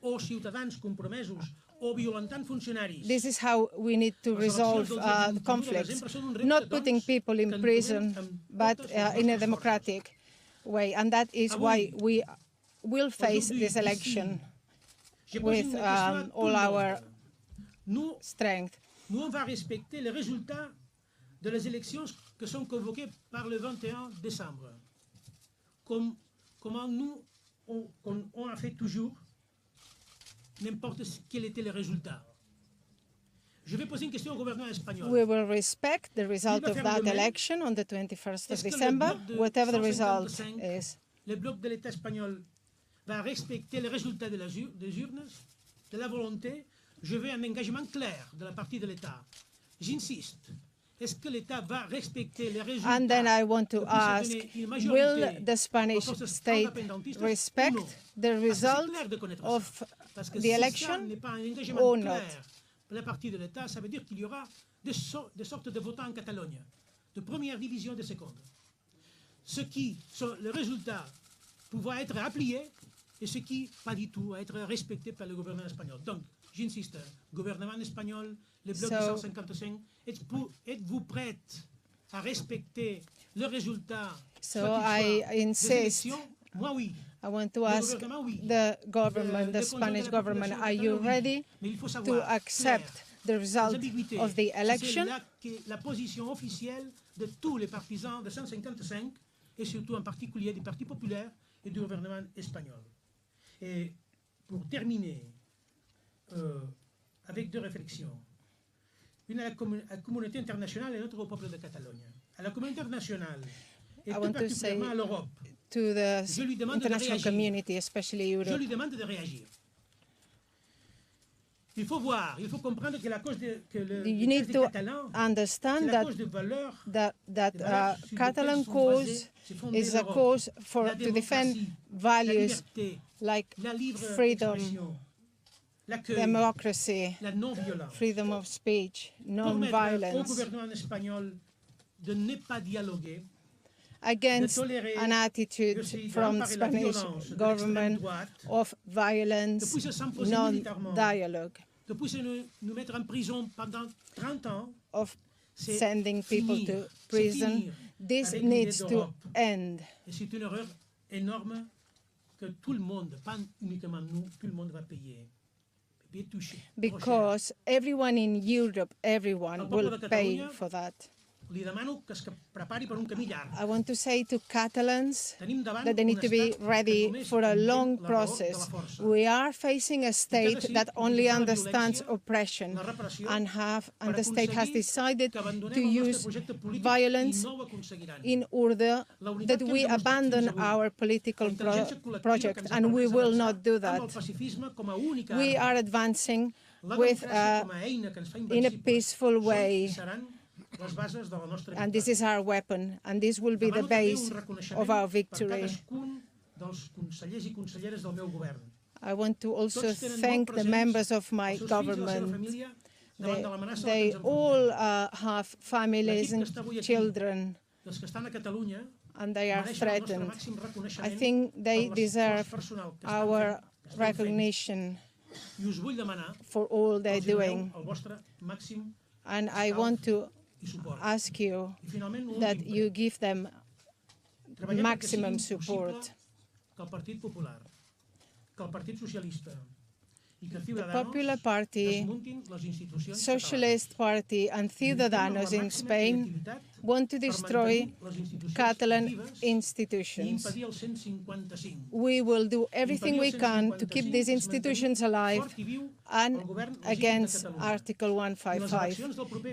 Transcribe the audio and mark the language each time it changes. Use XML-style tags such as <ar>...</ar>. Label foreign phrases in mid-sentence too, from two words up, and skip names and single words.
<en>This is how we need to resolve conflicts, not putting people in prison, but in a democratic way. And that is why we will face this election with all our strength.</en> <fr>Nous, on va respecter les résultats de les élections qui sont convoquées par le 21 décembre. Comment nous, on a fait toujours, n'importe quel était le résultat. Je vais poser une question au gouvernement espagnol.</fr> <en>We will respect the result of that election on the 21st of December, whatever the result is.</en> <fr>Le bloc de l'État espagnol va respecter les résultats des urnes, de la volonté. Je veux un engagement clair de la partie de l'État. J'insiste. Est-ce que l'État va respecter les résultats?</fr> <en>And then I want to ask, will the Spanish state respect the result of the election or not?</en> <fr>Pour la partie de l'État, ça veut dire qu'il y aura des sortes de votants en Catalogne, de première division, de seconde. Ce qui sont les résultats pouvant être appliqués et ce qui, pas du tout, être respecté par le gouvernement espagnol. Donc, j'insiste, gouvernement espagnol, le bloc 155, êtes-vous prête à respecter le résultat</fr> <en>I insist.</en> <fr>Moi, oui.</fr> <en>I want to ask the government, the Spanish government, are you ready to accept the result of the election?</en> <fr>C'est la position officielle de tous les partisans de 155 et surtout en particulier du Parti populaire et du gouvernement espagnol. Et pour terminer, avec deux réflexions. Une à la communauté internationale et l'autre au peuple de Catalogne. À la communauté internationale et tout particulièrement à l'Europe.</fr> <en>To the international community, especially Europe.</en> <fr>Je lui demande de réagir. Il faut voir, il faut comprendre que la cause que le</fr> <en>You need</en> <fr>des</fr> <en>to</en> <fr>Catalans,</fr> <en>understand</en> <fr>c'est la cause de valeurs,</fr> <en>that</en> <fr>sur</fr> <en>Catalan</en> <fr>lesquelles</fr> <en>cause</en> <fr>c'est fondé</fr> <en>is a</en> <fr>l'Europe.</fr> <en>cause</en> <fr>La</fr> <en>to defend</en> <fr>démocratie, la</fr> <en>values</en> <fr>liberté,</fr> <en>like</en> <fr>la libre</fr> <en>freedom,</en> <fr>expression, l'accueil,</fr> <en>democracy,</en> <fr>la non-violence.</fr> <en>freedom of speech,</en> <fr>Permettre au</fr> <en>non-violence,</en> <fr>gouvernement espagnol de ne pas dialoguer,</fr> <en>against an attitude from the Spanish government of violence,</en> <fr>de puisse s'imposer militairement,</fr> <en>non-dialogue,</en> <fr>de puisse nous mettre en prison pendant 30 ans,</fr> <en>of</en> <fr>c'est</fr> <en>sending people</en> <fr>finir,</fr> <en>to</en> <fr>c'est</fr> <en>prison.</en> <fr>finir</fr> <en>This</en> <fr>avec l'idée</fr> <en>needs to</en> <fr>d'Europe.</fr> <en>end.</en> <fr>Et c'est une erreur énorme que tout le monde, pas uniquement nous, tout le monde va payer. Payer touché.</fr> <en>Because everyone in Europe, everyone</en> <ca>Al poble</ca> <en>will</en> <ca>de</ca> <en>pay</en> <ca>Catalunya</ca> <en>for that.</en> <ca>Li demano que es prepari per un camí llarg.</ca> <en>I want to say to Catalans</en> <ca>Tenim davant</ca> <en>that they need</en> <ca>un</ca> <en>to be</en> <ca>estat que</ca> <en>ready</en> <ca>només</ca> <en>for a</en> <ca>entén</ca> <en>long</en> <ca>la raó de</ca> <en>process.</en> <ca>la força.</ca> <en>We are facing a state</en> <ca>decidit</ca> <en>that only</en> <ca>utilitzar la</ca> <en>understands</en> <ca>violència,</ca> <en>oppression</en> <ca>la repressió,</ca> <en>and the state has</en> <ca>aconseguir</ca> <en>decided</en> <ca>que abandonem</ca> <en>to</en> <ca>el nostre</ca> <en>use</en> <ca>projecte polític</ca> <en>violence</en> <ca>i no ho aconseguiran.</ca> <en>in order</en> <ca>La unitat</ca> <en>that</en> <ca>que hem</ca> <en>we</en> <ca>demostrat</ca> <en>abandon</en> <ca>fins avui,</ca> <en>our political</en> <ca>la intel·ligència col·lectiva que</ca> <en>project,</en> <ca>ens ha</ca> <en>and we</en> <ca>permès</ca> <en>will</en> <ca>avançar</ca> <en>not do</en> <ca>amb</ca> <en>that.</en> <ca>el pacifisme com a única</ca> <en>We</en> <ca>arma.</ca> <en>are advancing</en> <ca>La</ca> <en>with</en> <ca>democràcia com a eina que ens fa</ca> <en>in a</en> <ca>invencibles</ca> <en>peaceful</en> <ca>són</ca> <en>way.</en> <ca>i seran les bases de la nostra</ca> <en>And this</en> <ca>victòria.</ca> <en>is our weapon, and this will be the</en> <ca>Demano també</ca> <en>base</en> <ca>un reconeixement</ca> <en>of our</en> <ca>per</ca> <en>victory.</en> <ca>cadascun dels consellers i conselleres del meu govern.</ca> <en>I want to also</en> <ca>Tots tenen molt</ca> <en>thank the</en> <ca>presents</ca> <en>members of my</en> <ca>els seus fills i la seva</ca> <en>government.</en> <ca>família davant de l'amenaça</ca> <en>They</en> <ca>que ens</ca> <en>all</en> <ca>enfrontem.</ca> <en>have families</en> <ca>L'equip que</ca> <en>and</en> <ca>està avui aquí,</ca> <en>children,</en> <ca>dels que estan a Catalunya,</ca> <en>and they are</en> <ca>mereixen el nostre</ca> <en>threatened.</en> <ca>màxim</ca> <en>I</en> <ca>reconeixement</ca> <en>think they</en> <ca>per l'esforç</ca> <en>deserve</en> <ca>personal que</ca> <en>our</en> <ca>estan fent.</ca> <en>recognition</en> <ca>I us vull demanar</ca> <en>for all</en> <ca>que</ca> <en>they're</en> <ca>els doneu</ca> <en>doing.</en> <ca>el vostre màxim</ca> <en>And I</en> <ca>escalf</ca> <en>want to</en> <ca>i suport.</ca> <en>ask you</en> <ca>I finalment, un</ca> <en>that</en> <ca>últim</ca> <en>you</en> <ca>prec.</ca> <en>give them</en> <ca>Treballem perquè</ca> <en>maximum</en> <ca>sigui possible</ca> <en>support.</en> <ca>que el Partit Popular, que el Partit Socialista i que</ca> <en>The</en> <ca>Ciudadanos</ca> <en>Popular Party,</en> <ca>desmuntin les institucions</ca> <en>Socialist Party, and Ciudadanos in Spain want to destroy Catalan institutions. We will do everything we can to keep these institutions alive and against Article 155.</en>